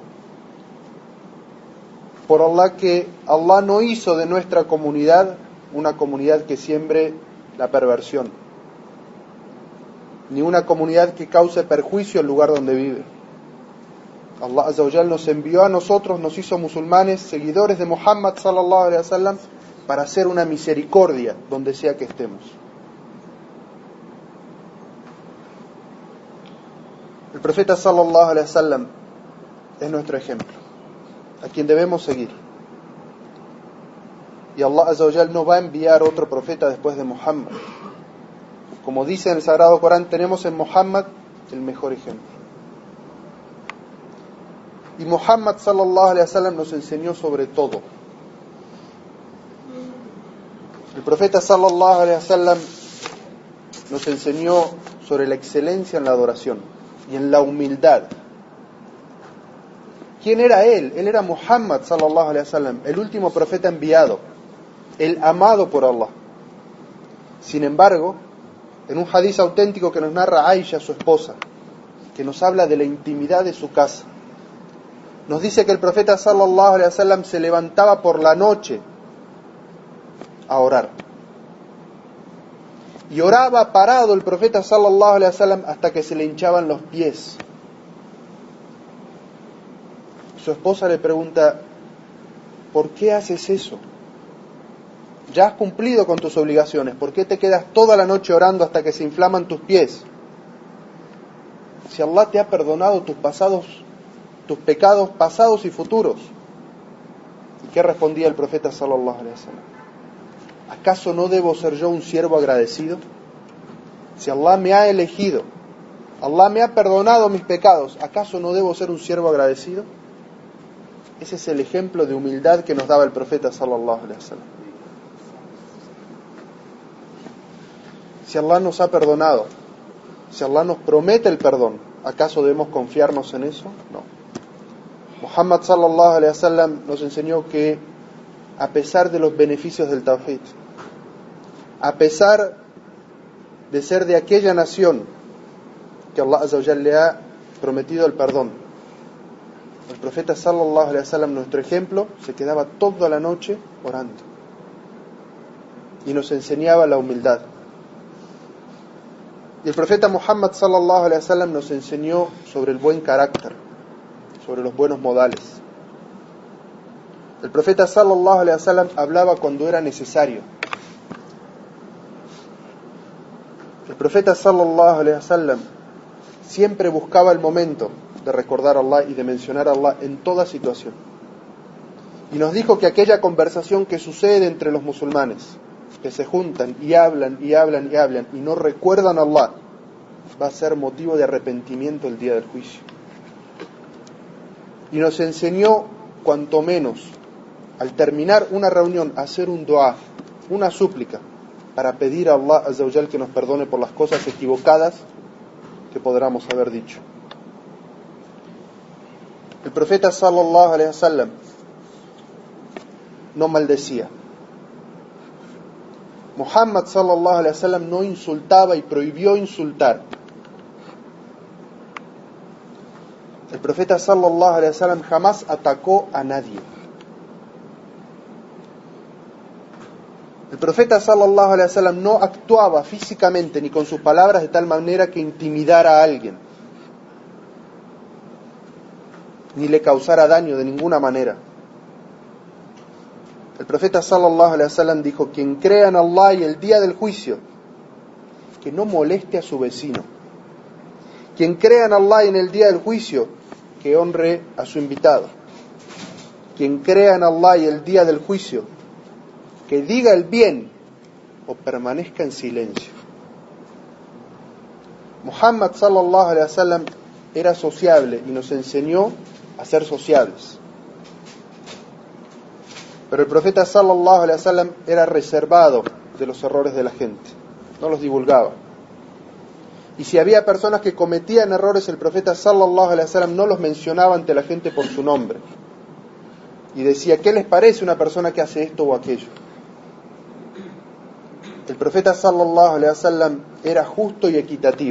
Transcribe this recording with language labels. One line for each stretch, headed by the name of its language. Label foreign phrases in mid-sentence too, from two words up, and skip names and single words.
Spanish: Por Allah que Allah no hizo de nuestra comunidad una comunidad que siembre la perversión, ni una comunidad que cause perjuicio al lugar donde vive. Allah
Arabic: عز وجل
Spanish: nos envió a nosotros, nos hizo musulmanes, seguidores de Muhammad
Arabic: صلى الله عليه وسلم,
Spanish: para hacer una misericordia donde sea que estemos. El profeta
Arabic: صلى الله عليه وسلم
Spanish: es nuestro ejemplo, a quien debemos seguir. Y Allah
Arabic: عز وجل
Spanish: no va a enviar otro profeta después de Muhammad. Como dice en el Sagrado Corán, tenemos en Muhammad el mejor ejemplo. Y Muhammad
Arabic: صلى الله عليه وسلم
Spanish: nos enseñó sobre todo. El profeta
Arabic: صلى الله عليه وسلم
Spanish: nos enseñó sobre la excelencia en la adoración y en la humildad. ¿Quién era él? Él era Muhammad
Arabic: صلى الله عليه وسلم,
Spanish: el último profeta enviado, el amado por Allah. Sin embargo, en un hadiz auténtico que nos narra Aisha, su esposa, que nos habla de la intimidad de su casa, nos dice que el profeta
Arabic: صلى الله عليه وسلم
Spanish: se levantaba por la noche a orar. Y oraba parado el profeta
Arabic: صلى الله عليه وسلم
Spanish: hasta que se le hinchaban los pies. Su esposa le pregunta: ¿por qué haces eso? Ya has cumplido con tus obligaciones, ¿por qué te quedas toda la noche orando hasta que se inflaman tus pies? Si Allah te ha perdonado tus pecados pasados y futuros. ¿Y qué respondía el profeta
Arabic: صلى الله عليه وسلم?
Spanish: ¿Acaso no debo ser yo un siervo agradecido? Si Allah me ha elegido, Allah me ha perdonado mis pecados, ¿acaso no debo ser un siervo agradecido? Ese es el ejemplo de humildad que nos daba el profeta
Arabic: صلى الله عليه وسلم.
Spanish: Si Allah nos ha perdonado, si Allah nos promete el perdón, ¿acaso debemos confiarnos en eso? No. Muhammad
Arabic: صلى الله عليه وسلم
Spanish: nos enseñó que a pesar de los beneficios del Tawhid, a pesar de ser de aquella nación que Allah
Arabic: عز وجل
Spanish: le ha prometido el perdón, el profeta
Arabic: صلى الله عليه وسلم,
Spanish: nuestro ejemplo, se quedaba toda la noche orando. y nos enseñaba la humildad. Y el profeta Muhammad
Arabic: صلى الله عليه وسلم
Spanish: nos enseñó sobre el buen carácter, sobre los buenos modales. El profeta
Arabic: صلى الله عليه وسلم
Spanish: hablaba cuando era necesario. El profeta
Arabic: صلى الله عليه وسلم
Spanish: siempre buscaba el momento de recordar a Allah y de mencionar a Allah en toda situación. Y nos dijo que aquella conversación que sucede entre los musulmanes, que se juntan y hablan y hablan y hablan y no recuerdan a Allah, va a ser motivo de arrepentimiento el día del juicio. Y nos enseñó, cuanto menos, al terminar una reunión, hacer un dua, una súplica, para pedir a Allah
Arabic: عز وجل
Spanish: que nos perdone por las cosas equivocadas que podamos haber dicho. El profeta
Arabic: صلى الله عليه وسلم
Spanish: no maldecía. Muhammad
Arabic: صلى الله عليه وسلم
Spanish: no insultaba y prohibió insultar. El profeta
Arabic: صلى الله عليه وسلم
Spanish: jamás atacó a nadie. El profeta
Arabic: صلى الله عليه وسلم
Spanish: no actuaba físicamente ni con sus palabras de tal manera que intimidara a alguien, ni le causara daño de ninguna manera. El profeta
Arabic: صلى الله عليه وسلم
Spanish: dijo: quien crea en Allah y el día del juicio, que no moleste a su vecino. Quien crea en Allah y en el día del juicio, que honre a su invitado. Quien crea en Allah y el día del juicio, que diga el bien o permanezca en silencio. Muhammad
Arabic: صلى الله عليه وسلم
Spanish: era sociable y nos enseñó a ser sociables. Pero el profeta
Arabic: صلى الله عليه وسلم
Spanish: era reservado de los errores de la gente, no los divulgaba. Y si había personas que cometían errores, el profeta
Arabic: صلى الله عليه وسلم
Spanish: no los mencionaba ante la gente por su nombre. Y decía: ¿qué les parece una persona que hace esto o aquello? El profeta
Arabic: صلى الله عليه وسلم
Spanish: era justo y equitativo.